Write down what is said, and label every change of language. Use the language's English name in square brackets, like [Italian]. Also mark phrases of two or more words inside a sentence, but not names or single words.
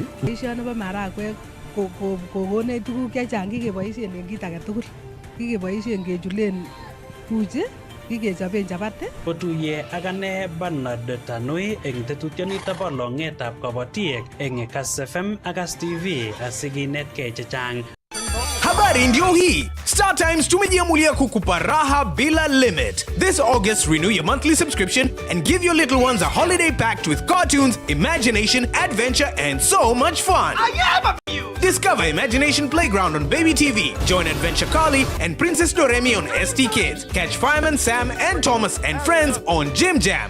[Kalenjin] Boisioni bo marakwek kokonech tuguk chechang kikeboisien en kit age tugul. Kikeboisien kechulen buchi, kikechoben chapati. Kotuye ak ane Bernard Tanui eng tetutionitok bo long'etab kabotiek eng Kass FM ak Kass TV asikinetkei chechang. [Swahili] Habari ndio hii. Star Times tumejiamulia kukupa raha bila limit. [English] This August, renew your monthly subscription and give your little ones a holiday packed with cartoons, imagination, adventure, and so much fun. Discover Imagination Playground on Baby TV. Join Adventure Carly and Princess Doremi on ST Kids. Catch Fireman Sam and Thomas and friends on Jim Jam.